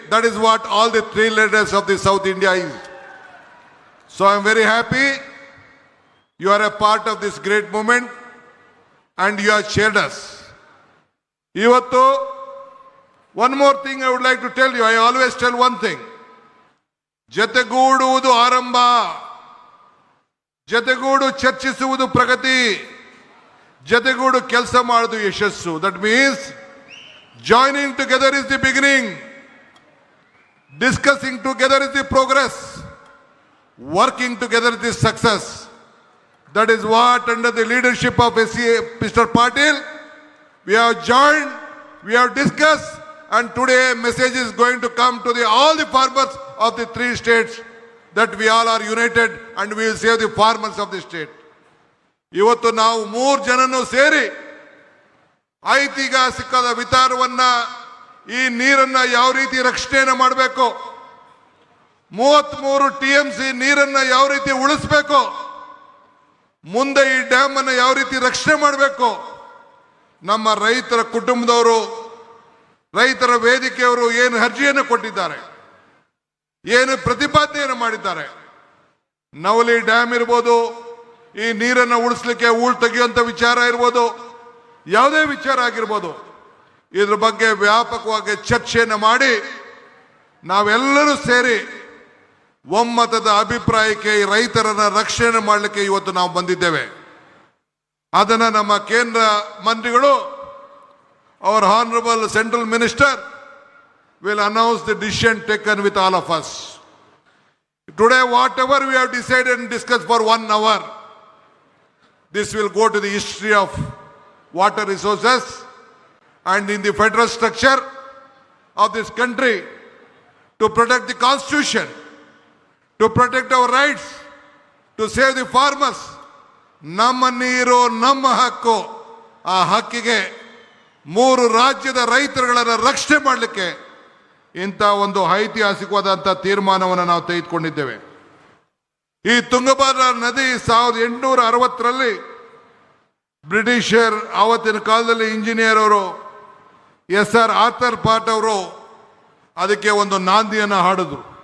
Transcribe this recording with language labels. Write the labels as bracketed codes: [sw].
[en] That is what all the 3 leaders of the South India is. So I am very happy you are a part of this great movement and you have shared us. Ivattu, one more thing I would like to tell you. I always tell one thing. [kn] ಜತೆಗೂಡುವುದು ಆರಂಭ, ಜತೆಗೂಡು ಚರ್ಚಿಸುವುದು ಪ್ರಗತಿ, ಜತೆಗೂಡು ಕೆಲಸ ಮಾಡುವುದು ಯಶಸ್ಸು. [en] That means joining together is the beginning, discussing together is the progress, working together is the success. That is what, under the leadership of Mr. Patil, we have joined, we have discussed, and today a message is going to come to all the farmers of the 3 states that we all are united and we will save the farmers of the state. [kn] ಇವತ್ತು ನಾವು 3 ಜನನು ಸೇರಿ ಐತಿಹಾಸಿಕದ ವಿಚಾರವನ್ನ, ಈ ನೀರನ್ನ ಯಾವ ರೀತಿ ರಕ್ಷಣೆಯನ್ನು ಮಾಡಬೇಕು, 33 TMC ನೀರನ್ನ ಯಾವ ರೀತಿ ಉಳಿಸಬೇಕು, ಮುಂದೆ ಈ ಡ್ಯಾಮ್ ಅನ್ನು ಯಾವ ರೀತಿ ರಕ್ಷಣೆ ಮಾಡಬೇಕು, ನಮ್ಮ ರೈತರ ಕುಟುಂಬದವರು, ರೈತರ ವೇದಿಕೆಯವರು ಏನು ಅರ್ಜಿಯನ್ನು ಕೊಟ್ಟಿದ್ದಾರೆ, ಏನು ಪ್ರತಿಪಾದನೆಯನ್ನು ಮಾಡಿದ್ದಾರೆ. ನವಲಿ ಡ್ಯಾಮ್ ಇರ್ಬೋದು, ಈ ನೀರನ್ನು ಉಳಿಸ್ಲಿಕ್ಕೆ ಹೂಳು ತೆಗೆಯುವಂತ ವಿಚಾರ ಇರ್ಬೋದು, ಯಾವುದೇ ವಿಚಾರ ಆಗಿರ್ಬೋದು, ಇದ್ರ ಬಗ್ಗೆ ವ್ಯಾಪಕವಾಗಿ ಚರ್ಚೆಯನ್ನು ಮಾಡಿ ನಾವೆಲ್ಲರೂ ಸೇರಿ ಒಮ್ಮತದ ಅಭಿಪ್ರಾಯಕ್ಕೆ ರೈತರನ್ನ ರಕ್ಷಣೆ ಮಾಡಲಿಕ್ಕೆ ಇವತ್ತು ನಾವು ಬಂದಿದ್ದೇವೆ. ಅದನ್ನ ನಮ್ಮ ಕೇಂದ್ರ ಮಂತ್ರಿಗಳು, [en] our honorable central minister will announce the decision taken with all of us. Today, whatever we have decided and discussed for 1 hour, this will go to the history of water resources and in the federal structure of this country, to protect the constitution, to protect our rights, to save the farmers. [kn] ನಮ್ಮ ನೀರು ನಮ್ಮ ಹಕ್ಕು. ಆ ಹಕ್ಕಿಗೆ 3 ರಾಜ್ಯದ ರೈತರುಗಳನ್ನು ರಕ್ಷಣೆ ಮಾಡಲಿಕ್ಕೆ ಇಂಥ ಒಂದು ಐತಿಹಾಸಿಕವಾದಂಥ ತೀರ್ಮಾನವನ್ನು ನಾವು ತೆಗೆದುಕೊಂಡಿದ್ದೇವೆ. ಈ ತುಂಗಭದ್ರಾ ನದಿ 1860ರಲ್ಲಿ ಬ್ರಿಟಿಷರ್ ಆವತ್ತಿನ ಕಾಲದಲ್ಲಿ ಇಂಜಿನಿಯರ್ ಅವರು SR ಆರ್ಥರ್ ಪಾಟ್ ಅವರು ಅದಕ್ಕೆ ಒಂದು ನಾಂದಿಯನ್ನು ಹಾಡಿದ್ರು.